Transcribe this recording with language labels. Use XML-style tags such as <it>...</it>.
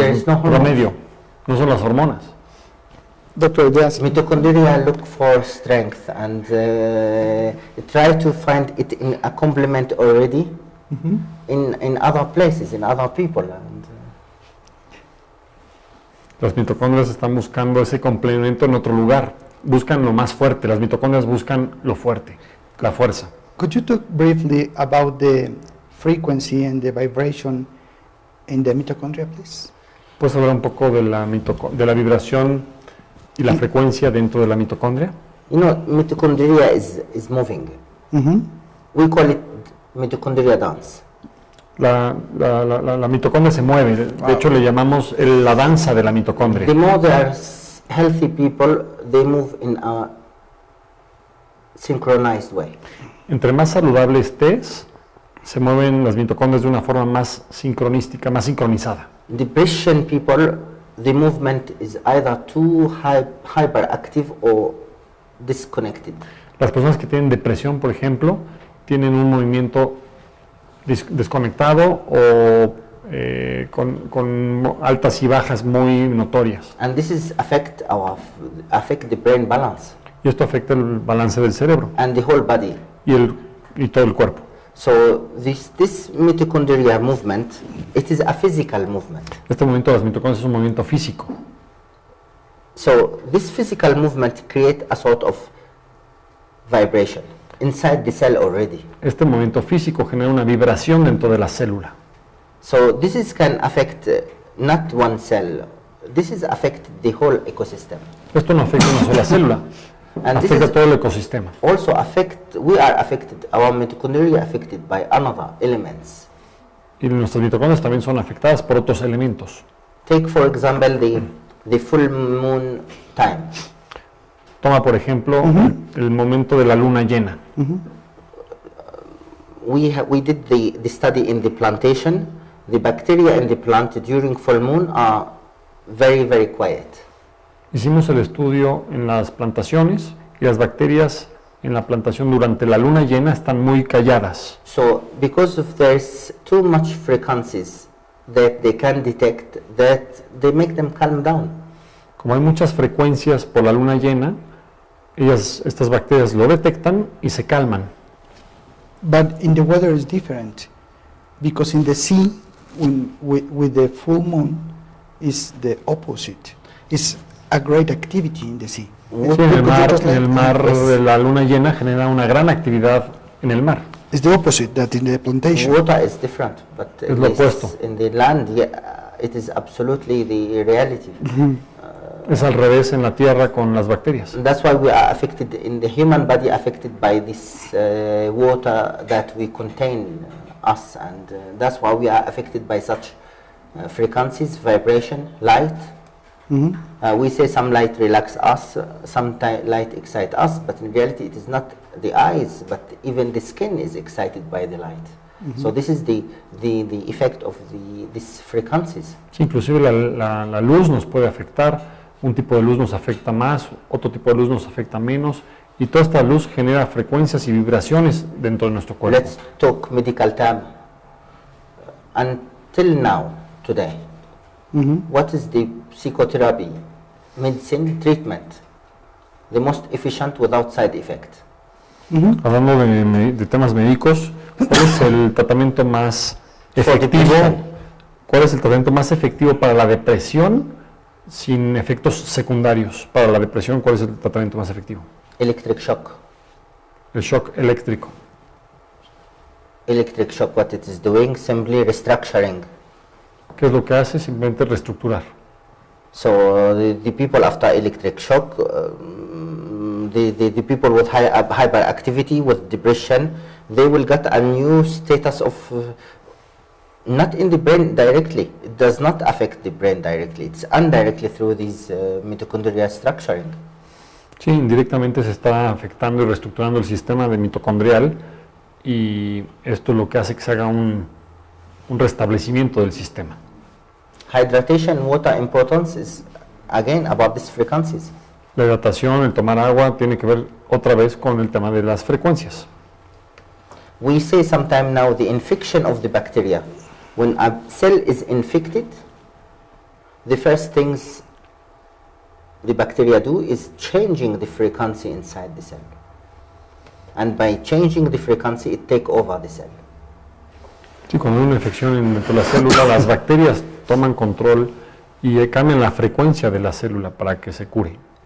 <en>There</en> <es>es</es> <en>is no hormones.</en> <es>promedio. No son las hormonas.</es> <en>Doctor, yes. Mitochondria look for strength and try to find it in a complement already in other places, in other people. And,</en> <es>Las mitocondrias están buscando ese complemento en otro lugar. Buscan lo más fuerte. Las mitocondrias buscan lo fuerte, la fuerza.</es> <en>Could you talk briefly about the frequency and the vibration in the mitochondria, please?</en> <es>¿Puedes hablar un poco de de la vibración y la frecuencia dentro de la mitocondria?</es> <en>you know, mitochondria is moving. We call it mitochondria dance.</en> <es>La mitocondria se mueve. De hecho, le llamamos la danza de la mitocondria.</es> <en>The more there's healthy people, they move in a synchronized way.</en> <es>Entre más saludable estés, se mueven las mitocondrias de una forma más sincronística, más sincronizada.</es> <en>Depression people, the movement is either too hyperactive or disconnected.</en> <es>Las personas que tienen depresión, por ejemplo, tienen un movimiento desconectado o con altas y bajas muy notorias.</es> <en>And this is affect the brain balance</en> <es>Y esto afecta el balance del cerebro</es> <en>and the whole body.</en> <es>y todo el cuerpo.</es> <en>So this mitochondria movement, it is a physical movement.</en> <es>Este movimiento de las mitocondrias es un movimiento físico.</es> <en>So this physical movement create a sort of vibration inside the cell already.</en> <es>Este movimiento físico genera una vibración dentro de la célula.</es> <en>So this is can affect not one cell. This is affect the whole ecosystem.</en> <es>Esto no afecta a una sola célula,</es> <en>And this</en> <es>afecta a</es> <en>is</en> <es>todo el ecosistema.</es> <en>also we are affected, our mitochondria affected by another elements.</en> <es>Y nuestras mitocondrias también son afectadas por otros elementos.</es> <en>Take for example the full moon time.</en> <es>Toma, por ejemplo, el momento de la luna llena.</es> <en>We did the study in the plantation. The bacteria in the plant during full moon are very, very quiet.</en> <es>Hicimos el estudio en las plantaciones y las bacterias en la plantación durante la luna llena están muy calladas.</es> <en>So because of there's too much frequencies that they can detect, that they make them calm down.</en> <es>Como hay muchas frecuencias por la luna llena, estas bacterias lo detectan y se calman.</es> <en>But in the weather is different, because in the sea, with the full moon, is the opposite. It's a great activity in the sea.</en> <es>Sí, en el mar de la luna llena genera una gran actividad en el mar.</es> <en>It's the opposite that in the plantation. Water is different, but</en> <es>Es lo opuesto.</es> <en>in the land, it is absolutely the reality.</en> <es>Es al revés en la tierra con las bacterias.</es> <en>And that's why we are affected in the human body, affected by this water that we contain us, and that's why we are affected by such frequencies, vibration, light. We say some light relax us, some light excite us, but in reality it is not the eyes, but even the skin is excited by the light. So this is the effect of these frequencies.</en> <es>Sí, inclusive la luz nos puede afectar, un tipo de luz nos afecta más, otro tipo de luz nos afecta menos, y toda esta luz genera frecuencias y vibraciones dentro de nuestro cuerpo.</es> <en>Let's talk medical term. Until now, today, what is the psychotherapy, medicine, treatment, the most efficient without side effect?</en> <es>Hablando de temas médicos, ¿cuál es el tratamiento más efectivo? ¿Cuál es el tratamiento más efectivo para la depresión sin efectos secundarios? Para la depresión, ¿cuál es el tratamiento más efectivo?</es> <en>Electric shock.</en> <es>El shock eléctrico.</es> <en>Electric shock, what it is doing, simply restructuring.</en> <es>¿Qué es lo que hace? Simplemente reestructurar.</es> <en>So the people after electric shock, the people with hyperactivity, with depression, they will get a new status of, not in the brain directly, it does not affect the brain directly, it's indirectly through these mitochondrial structuring.</en> <es>Sí, indirectamente se está afectando y reestructurando el sistema de mitocondrial, y esto es lo que hace que se haga un restablecimiento del sistema.</es> <en>Hydration, water importance is again about these frequencies.</en> <es>La hidratación, el tomar agua, tiene que ver otra vez con el tema de las frecuencias.</es> <en>We say sometime now the infection of the bacteria. When a cell is infected, the first things the bacteria do is changing the frequency inside the cell. And by changing the frequency, it take over the cell.</en> <es>Sí, cuando hay una infección dentro de la célula, las bacterias toman control y cambian la frecuencia de la célula para que se cure.</es>